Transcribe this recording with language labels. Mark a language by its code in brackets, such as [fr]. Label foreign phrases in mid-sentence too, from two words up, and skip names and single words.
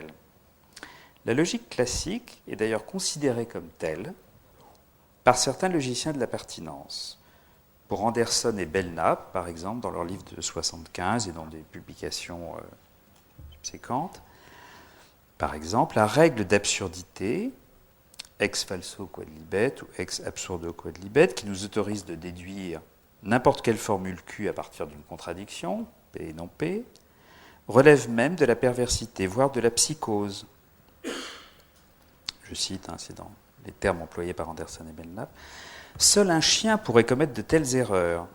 [fr] La logique classique est d'ailleurs considérée comme telle par certains logiciens de la pertinence. Pour Anderson et Belknap, par exemple, dans leur livre de 1975 et dans des publications subséquentes, par exemple, la règle d'absurdité, [la] ex falso quod libet [fr] ou [la] ex absurdo quod libet, [fr] qui nous autorise de déduire n'importe quelle formule Q à partir d'une contradiction, P et non P, relève même de la perversité, voire de la psychose. Je cite, c'est dans les termes employés par Anderson et Belknap. Seul un chien pourrait commettre de telles erreurs.